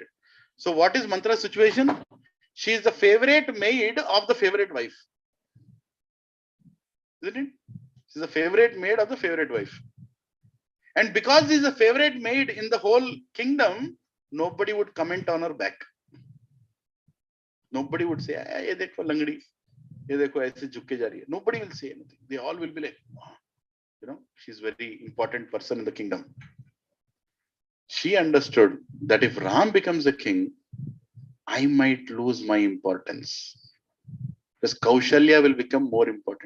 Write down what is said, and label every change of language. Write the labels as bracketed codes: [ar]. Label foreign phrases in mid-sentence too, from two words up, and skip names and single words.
[en] So what is Mantra's situation? She is the favorite maid of the favorite wife. Isn't it? She's the favorite maid of the favorite wife. And because she's a favorite maid in the whole kingdom, nobody would comment on her back. Nobody would say, [hi] "ये देखो लंगड़ी, ये देखो ऐसे झुक के जा रही है." [en] Nobody will say anything. They all will be like, she's very important person in the kingdom. She understood that if Ram becomes a king, I might lose my importance. Because Kaushalya will become more important.